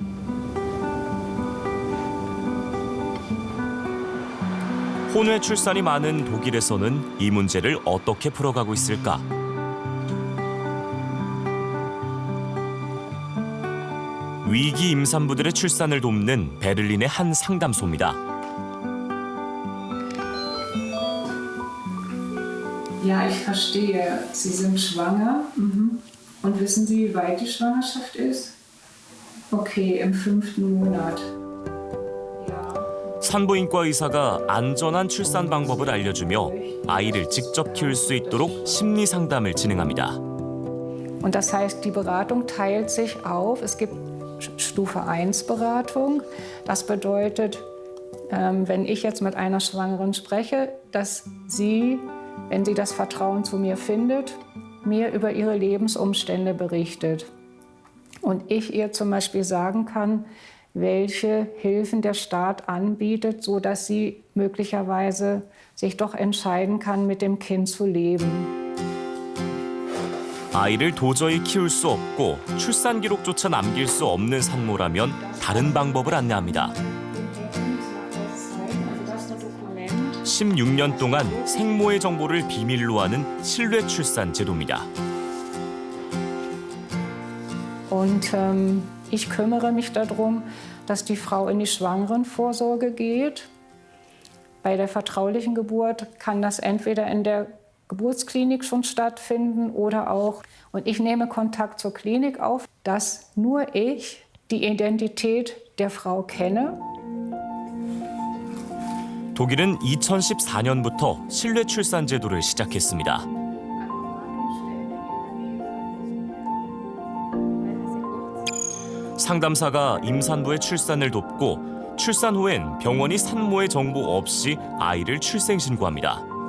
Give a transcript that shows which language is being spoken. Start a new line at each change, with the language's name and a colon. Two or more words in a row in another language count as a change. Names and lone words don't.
Korean: 혼외 출산이 많은 독일에서는 이 문제를 어떻게 풀어가고 있을까? 위기 임산부들의 출산을 돕는 베를린의 한 상담소입니다.
German: Ja, ich verstehe. Sie sind schwanger. Und wissen Sie, wie weit die Schwangerschaft ist? Okay, im 5. Monat.
Korean: 산부인과 의사가 안전한 출산 방법을 알려주며 아이를 직접 키울 수 있도록 심리 상담을 진행합니다.
German: Und das heißt, die Beratung teilt sich auf. Es gibt Stufe 1 Beratung. Das bedeutet, wenn ich jetzt mit einer Schwangeren spreche, dass sie, wenn sie das Vertrauen zu mir findet, mir über ihre Lebensumstände berichtet. Und ich ihr zum Beispiel sagen kann, welche Hilfen der Staat anbietet, sodass sie möglicherweise sich doch entscheiden kann, mit dem Kind zu leben.
Korean: 아이를 도저히 키울 수 없고 출산 기록조차 남길 수 없는 산모라면 다른 방법을 안내합니다. 16년 동안 생모의 정보를 비밀로 하는 실외 출산 제도입니다.
German: Und ich kümmere mich darum, dass die Frau in die Schwangerenvorsorge geht. Bei der vertraulichen Geburt kann das entweder in der Geburtsklinik schon stattfinden oder auch, und ich nehme Kontakt zur Klinik auf, dass nur ich die Identität der Frau kenne.
Korean: 독일은 2014년부터 실외 출산 제도를 시작했습니다. 상담사가 임산부의 출산을 돕고 출산 후엔 병원이 산모의 정보 없이 아이를 출생신고합니다.